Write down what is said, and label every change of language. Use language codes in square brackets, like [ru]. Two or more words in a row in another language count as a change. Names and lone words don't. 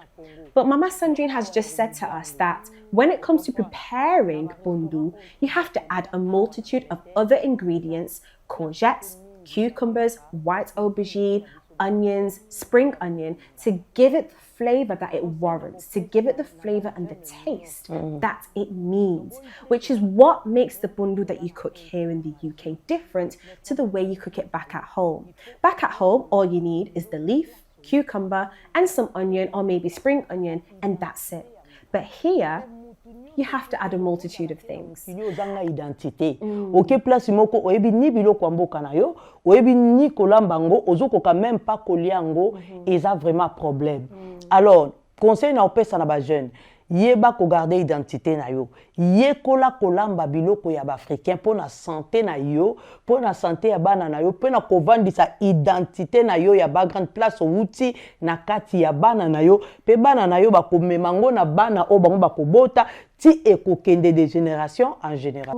[en] But Mama Sandrine has just said to us that when it comes to preparing bundu, you have to add a multitude of other ingredients: courgettes, cucumbers, white aubergine, onions, spring onion, to give it the flavor that it warrants, to give it the flavor and the taste that it needs, which is what makes the bundu that you cook here in the UK different to the way you cook it back at home. Back at home, all you need is the leaf, cucumber, and some onion or maybe spring onion, and that's it. But here, you have to add a multitude of things. [ln] Ozanga identité. Ok, place moko oyebi ni biloko ya mboka na yo, oyebi ni kolamba ngo, ozokoka [fr] même pas [ln] kolia ngo, eza [fr] vraiment problème. [ln] Alors, conseil na opesa na ba jeune, yeba ko [fr] garder identité [ln] na yo. Yekola kolamba biloko ya ba africain pour na santé na yo, pour na santé ya bana na yo, pour na kovandisa identité na yo ya ba [fr] grande place [ln] outi na kati ya bana na yo, pe bana na yo ba komema ngo na bana o bango ba kobota ti ekokende [fr] de génération en génération.